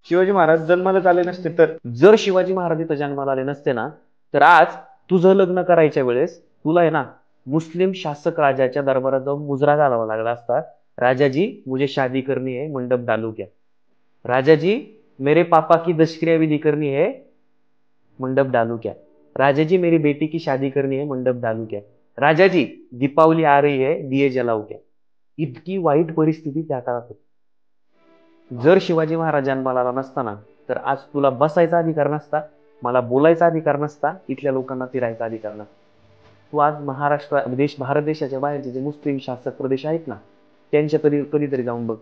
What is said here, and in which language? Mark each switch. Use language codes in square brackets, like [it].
[mr] शिवाजी महाराज जन्माला आले नसते तर, जर शिवाजी महाराज इथं जन्माला आले नसते ना, तर आज तुझं लग्न करायच्या वेळेस तुला आहे ना मुस्लिम शासक राजाच्या दरबारात जाऊन मुजरा घालावा लागला असता. [hi] राजाजी मुझे शादी करनी है, मंडप डालू क्या? राजाजी मेरे पापा की दशक्रिया विधी करनी है, मंडप डालू क्या? राजाजी मेरी बेटी की शादी करनी है, मंडप डालू क्या? राजाजी दीपावली आ रही है, दिये जलाऊ क्या? [mr] इतकी वाईट परिस्थिती त्या काळात होती. जर शिवाजी महाराज जन्माला आला नसता ना, तर आज तुला बसायचा अधिकार नसता, मला बोलायचा अधिकार नसता, इथल्या लोकांना फिरायचा अधिकार नसता. तू आज महाराष्ट्र भारत देशाच्या बाहेरचे जे मुस्लिम शासक प्रदेश आहेत ना, त्यांच्या कधीतरी जाऊन बघ.